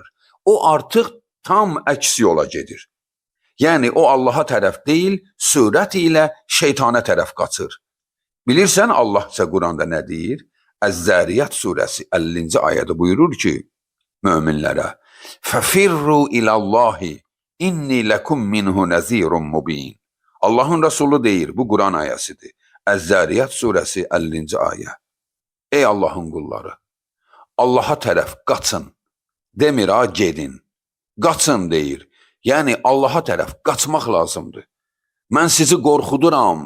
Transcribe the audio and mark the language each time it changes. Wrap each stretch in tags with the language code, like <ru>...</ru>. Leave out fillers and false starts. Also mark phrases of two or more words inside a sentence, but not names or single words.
<az>O artıq tam əks yola gedir. Yəni, o Allaha tərəf deyil, surət ilə şeytana tərəf qaçır. Bilirsən, Allah isə Quranda nə deyir? Əz-Zəriyat surəsi 50-ci ayədə buyurur ki, möminlərə,</az> <ar>فَفِرُّوا إِلَى اللَّهِ إِنِّي لَكُم مِّنْهُ نَذِيرٌ مُّبِينٌ.</ar> <az>Allahın Resulü deyir, bu Quran ayəsidir. Əz-Zəriyat surəsi 50-ci ayə. Ey Allahın qulları, Allaha tərəf qaçın. Demir ha, gedin. Qaçın deyir. Yəni Allaha tərəf qaçmaq lazımdır. Mən sizi qorxuduram.</az>